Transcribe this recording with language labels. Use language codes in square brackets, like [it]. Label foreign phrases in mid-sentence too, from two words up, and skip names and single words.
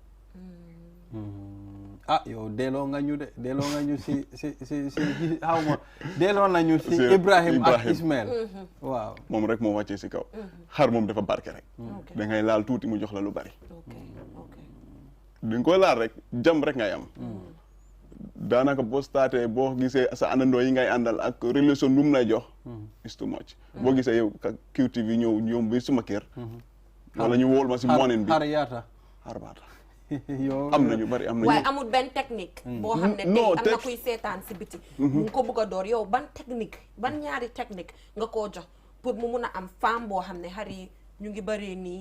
[wo] yow delloo nga ñu si xaw ma delloo nañu si Ibrahim ak Ismaël waaw moom rek moo wàccee si kaw xar moom dafa barke rek da ngay laal tuuti mu jox la lu bari di nga koy laal rek jàmm rek ngay am daanaka boo starté boo gisee sa àndandoo yi ngay àndal ak relation nu mu lay jox [en] is too much [wo] boo gisee yow QTV ñëw bi suma kër wala ñu wóol ma si morning bi xar yaata xar baata am na ñu bari am na waaye amul benn technique boo xam ne tey am na kuy seetaan si biti mu ko bëgg a door yow ban technique ban ñaari technique nga koo jox pour mu mun a am femme boo xam ne xar yi ñu ngi bëree nii